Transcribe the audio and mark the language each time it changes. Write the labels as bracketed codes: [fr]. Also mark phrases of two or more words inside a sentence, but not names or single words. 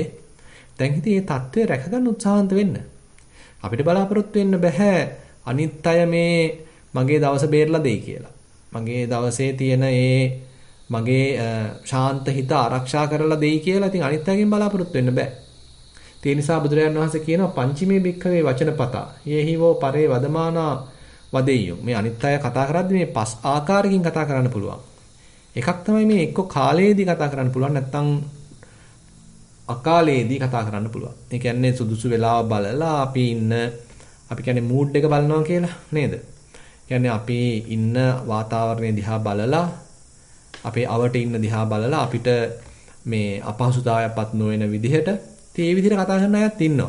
[si] දැන් ඉතින් මේ தત્ත්වය රැකගන්න උත්සාහන්ත වෙන්න. අපිට බලාපොරොත්තු වෙන්න බෑ අනිත් අය මේ මගේ දවස බේරලා දෙයි කියලා. මගේ දවසේ තියෙන මගේ ශාන්ත හිත ආරක්ෂා කරලා දෙයි කියලා ඉතින් අනිත් අයගෙන් බලාපොරොත්තු වෙන්න බෑ. ඒ නිසා බුදුරජාණන් වහන්සේ කියනවා [pi] පංචමේ භික්ඛවේ වචනපතා යේහිවෝ පරේ වදමානා වදෙය්‍යෝ. [si] මේ අනිත් අය කතා කරද්දී මේ පස් ආකාරයකින් කතා කරන්න පුළුවන්. එකක් තමයි මේ එක්ක කාලයේදී කතා කරන්න පුළුවන් නැත්නම් අකාලයේදී කතා කරන්න පුළුවන්. ඒ කියන්නේ සුදුසු වෙලාව බලලා අපි කියන්නේ මූඩ් එක බලනවා කියලා නේද? කියන්නේ අපි ඉන්න වාතාවරණය දිහා බලලා අපේ අවට ඉන්න දිහා බලලා අපිට මේ අපහසුතාවයක්පත් නොවන විදිහට ඒ විදිහට කතා කරන අයත් ඉන්නවා.